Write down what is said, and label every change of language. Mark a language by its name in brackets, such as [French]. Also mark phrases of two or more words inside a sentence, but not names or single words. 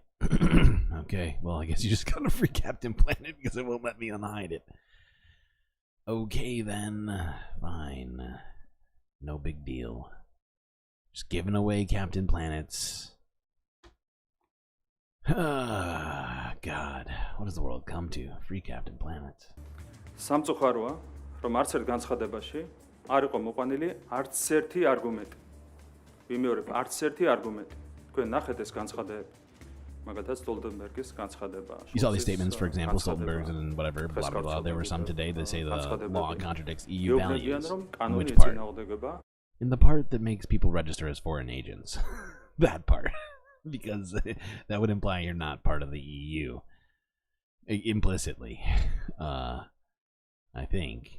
[English] Okay, well, I guess you just got a free Captain Planet because it won't let me unhide it. Okay, then. Fine. No big deal. Just giving away Captain Planets. Ah, God. What does the world come to? Free Captain Planets. [Georgian] სამწუხაროა, რომ არც ერთ განცხადებაში არ იყო მოყვანილი არც ერთი არგუმენტი. ვიმეორებ, არც ერთი არგუმენტი. თქვენ ნახეთ ეს განცხადებები. მაგათაც სტოლტენბერგის განცხადება. [English] You saw these statements, for example, Stoltenberg's and whatever, blah, blah, blah. There were some today that say the law contradicts EU values. In which part? In the part that makes people register as foreign agents. That part. Because that would imply you're not part of the EU. Implicitly. I think.